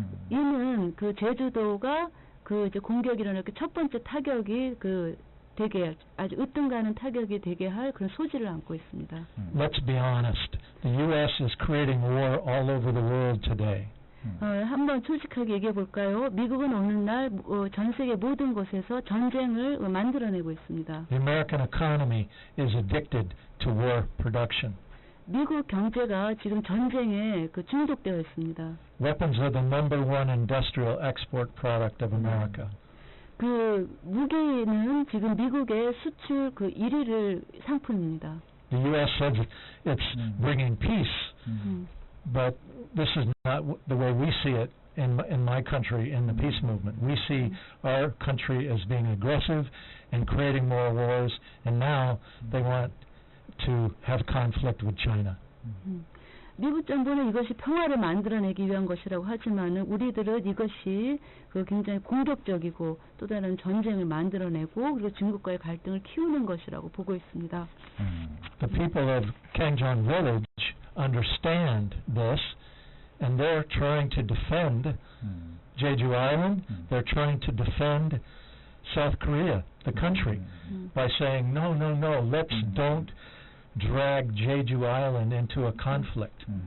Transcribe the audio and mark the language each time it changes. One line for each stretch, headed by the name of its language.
Korean: 이는 제주도가 이제 공격이 일어날 첫 번째 타격이 되게 아주 으뜸가는 타격이 되게 할 그런 소지를 안고 있습니다.
English: Let's be honest. The U.S. is creating war all over the world today.
Korean: 한번 솔직하게 얘기해 볼까요? 미국은 오늘날 전 세계 모든 곳에서 전쟁을 만들어내고 있습니다.
English: The American economy is addicted to war production.
Korean: 미국 경제가 지금 전쟁에 중독되어 있습니다.
English: Weapons are the number one industrial export product of America.
Korean: 무기는 지금 미국의 수출 1위를 상품입니다.
English: The U.S. says it's bringing peace, but this is not the way we see it in my country in the peace movement. We see our country as being aggressive and creating more wars, and now they want to have conflict with China.
Korean: 미국 정부는 이것이 평화를 만들어내기 위한 것이라고 하지만 우리들은 이것이 굉장히 공격적이고 또 다른 전쟁을 만들어내고 그리고 중국과의 갈등을 키우는 것이라고 보고 있습니다.
English: The people of Kangjong Village understand this, and they're trying to defend Jeju Island. They're trying to defend South Korea, the country, by saying, no, let's don't drag Jeju Island into a conflict.